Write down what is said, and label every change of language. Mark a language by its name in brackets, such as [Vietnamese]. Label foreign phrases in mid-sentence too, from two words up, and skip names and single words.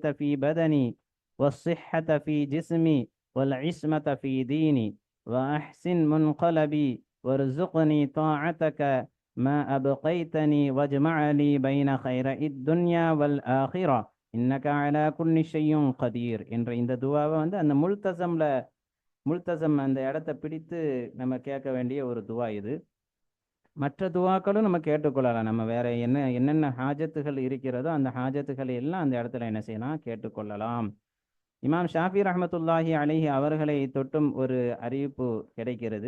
[Arabic] في بدني والصحة في جسمي والعصمة في ديني وأحسن منقلبي وارزقني طاعتك ما أبقيتني واجمع لي بين خير الدنيا والآخرة إنك على كل شيء قدير [Tamil] என்ற இந்த துவாவை வந்து அந்த முல்தசம் அந்த இடத்தை பிடித்து நம்ம கேட்க வேண்டிய ஒரு துவா இது. மற்ற துவாக்களும் நம்ம கேட்டுக்கொள்ளலாம். நம்ம வேற என்னென்ன ஹாஜத்துகள் இருக்கிறதோ அந்த ஹாஜத்துக்களை எல்லாம் அந்த இடத்துல என்ன செய்யலாம், கேட்டுக்கொள்ளலாம். இமாம் ஷாஃபி [Arabic] رحمة الله عليه [Tamil] அவர்களை தொட்டும் ஒரு அறிவிப்பு கிடைக்கிறது.